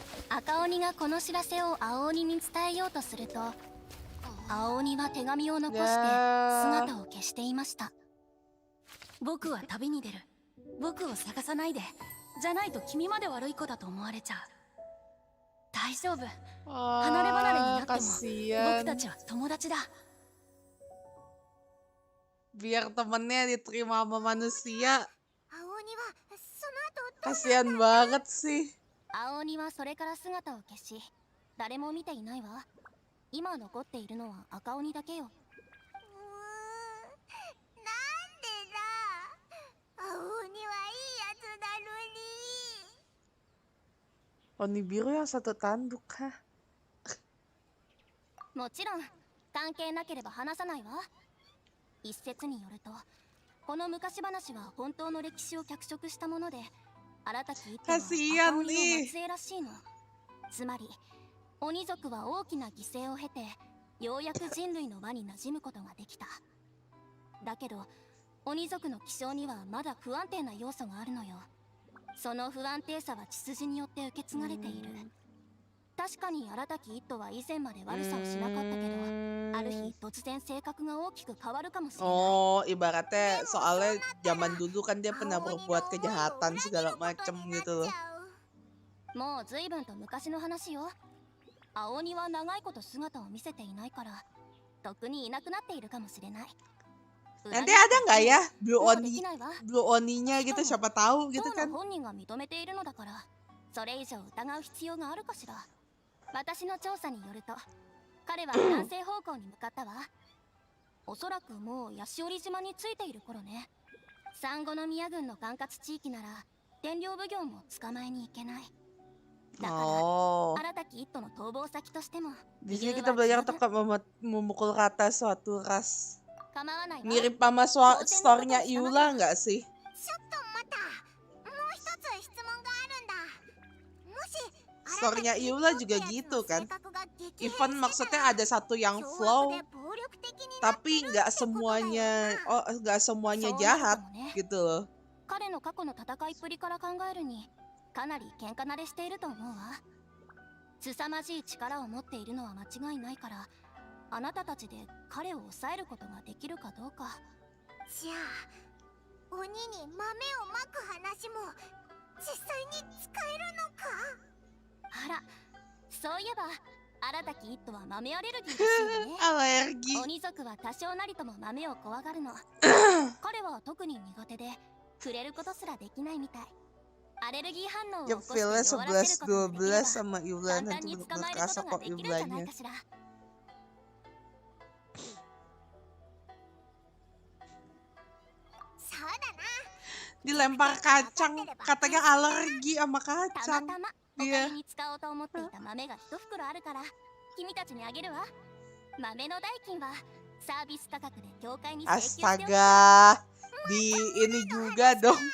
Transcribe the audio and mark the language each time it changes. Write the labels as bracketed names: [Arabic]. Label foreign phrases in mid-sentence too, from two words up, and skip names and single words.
[Japanese] 赤鬼がこの知らせを青鬼に伝えようとすると、青鬼は手紙を残して姿を消していました。僕は旅に出る。僕を探さないで。じゃないと君まで悪い子だと思われちゃう。大丈夫。離れ離れになっても僕たちは友達だ。 [Indonesian] Biar temennya diterima sama manusia. Kasian banget sih. [Japanese] 青鬼はそれから姿を消し、誰も見ていないわ。今残っているのは赤鬼だけよ。なんでだ。青鬼はいいやつなのに。 [Indonesian] Oni biru yang satu tanduk kah? [Japanese] もちろん関係なければ話さないわ。一説によると、この昔話は本当の歴史を脚色したもので、荒滝一家は赤鬼の末裔らしいの。つまり鬼族は大きな犠牲を経て、ようやく人類の輪に馴染むことができた。だけど鬼族の気性にはまだ不安定な要素があるのよ。その不安定さは血筋によって受け継がれている。確かに荒滝一家は以前まで悪さをしなかったけど、ある日突然性格が大きく変わるかもしれない。 [Indonesian] Oh, ibaratnya soalnya zaman dulu kan dia pernah berbuat kejahatan segala macem gitu loh. [Japanese] もう随分と昔の話よ。青鬼は長いこと姿を見せていないから、特にいなくなっているかもしれない。 [Indonesian] Nanti ada nggak ya Blue Oni-nya gitu, siapa tahu gitu kan. [Japanese] 本人が認めているのだから、それ以上疑う必要があるかしら。私の調査によると、彼は南西方向に向かったわ。おそらくもうヤシオリ島に着いている頃ね。産後の宮郡の管轄地域なら天領奉行も捕まえに行けない。だから荒滝一家の逃亡先としても。 [Indonesian] Di sini kita belajar tetap memukul rata suatu ras. Mirip sama story-nya Yula nggak sih? Story-nya Yula juga gitu kan. Even maksudnya ada satu yang flow, tapi nggak semuanya jahat gitu loh. [Japanese] 彼の過去の戦いっぷりから考えるに、かなり喧嘩慣れしていると思うわ。凄まじい力を持っているのは間違いないから、あなたたちで彼を抑えることができるかどうか。じゃあ鬼に豆をまく話も実際に使えるのか。あら、そういえば荒滝一家は豆アレルギーらしいね。アレルギー。鬼族は多少なりとも豆を怖がるの。彼は特に苦手で触れることすらできないみたい。アレルギー反応を起こして弱らせることができれば簡単に捕まえることができるんじゃないかしら。 [Indonesian] Dilempar kacang, katanya alergi sama kacang. Dia. Astaga, di ini juga dong.